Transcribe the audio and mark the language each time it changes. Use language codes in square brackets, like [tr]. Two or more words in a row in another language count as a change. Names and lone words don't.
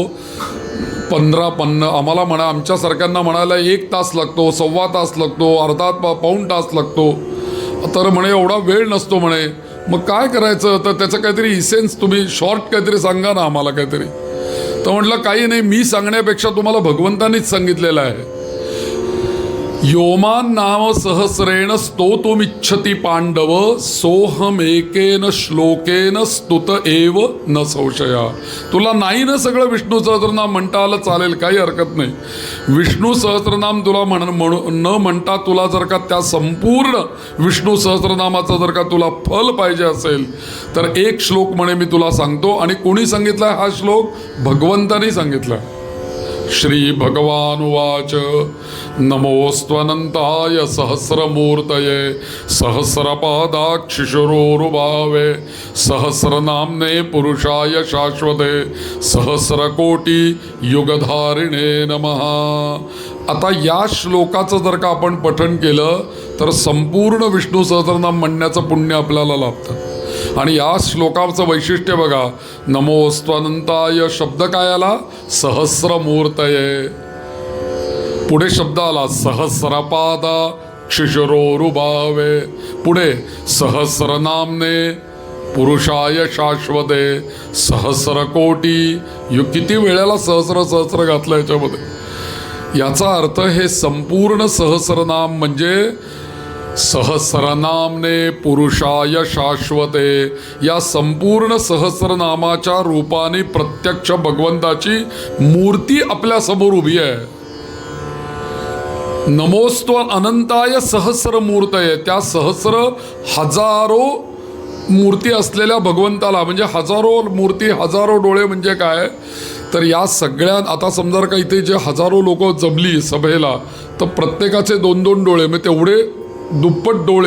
[mr] 15 आम्हाला म्हणा, आमच्यासारख्यांना म्हणायला 1 तास लागतो, 1.25 तास लागतो, अर्धा पाऊण तास लागतो. तर म्हणे एवढा वेळ नसतो म्हणे. मग काय करायचं? तर त्याचं काहीतरी इसेन्स तुम्ही शॉर्ट काहीतरी सांगा ना आम्हाला काहीतरी. तर म्हटलं काही नाही, मी सांगण्यापेक्षा तुम्हाला भगवंतानीच सांगितलेलं आहे. [sa] योमान नाम सहस्रेण स्तोतुमिच्छति पांडव सोहमेकेन श्लोकेन स्तुत एव न संशया. [mr] तुला नाही ना सगळं विष्णू सहस्रनाम म्हणता आलं चालेल, काही हरकत नाही. विष्णू सहस्रनाम तुला न म्हणता तुला जर का त्या संपूर्ण विष्णू सहस्रनामाचं जर का तुला फल पाहिजे असेल तर एक श्लोक म्हणे मी तुला सांगतो. आणि कोणी सांगितला हा श्लोक? भगवंतानी सांगितला. [sa] श्री भगवान उवाच नमोस्त्वनंताय सहस्रमूर्तये सहस्रपादाक्षिशुरोरुभावे सहस्रनाम्ने पुरुषाय शाश्वते सहस्रकोटी युगधारिणे नमः. [mr] आता या श्लोकाचं जर का आपण पठण केलं तर संपूर्ण विष्णू सहस्रनाम म्हणण्याचं पुण्य आपल्याला लाभतं. आणि या श्लोकाचं वैशिष्ट्य बघा. नमोस्त्वनंताय शब्द काय आला? सहस्रमूर्तये. पुढे शब्द आला [sa] सहस्रपादा क्षिशुरोरुभावे. पुढे सहस्रनामने पुरुषाय शाश्वते सहस्रकोटी. [mr] किती वेळेला सहस्र घातलं याच्यामध्ये. याचा अर्थ हे संपूर्ण सहस्रनाम म्हणजे [sa] सहस्रनामने पुरुषाय शाश्वते. [mr] या संपूर्ण सहस्रनामाच्या रूपाने प्रत्यक्ष भगवंताची मूर्ती आपल्या समोर उभी आहे. [sa] नमोस्तु अनंताय सहस्रमूर्तये. [mr] त्या हजारो मूर्ती असलेल्या भगवंताला, म्हणजे हजारो मूर्ती हजारो डोळे म्हणजे काय तर या सगळ्या. आता समजा का इथे जे हजारो लोक जमली सभेला तर प्रत्येकाचे 2-2 डोळे, म्हणजे तेवढे दुप्पट डोळे.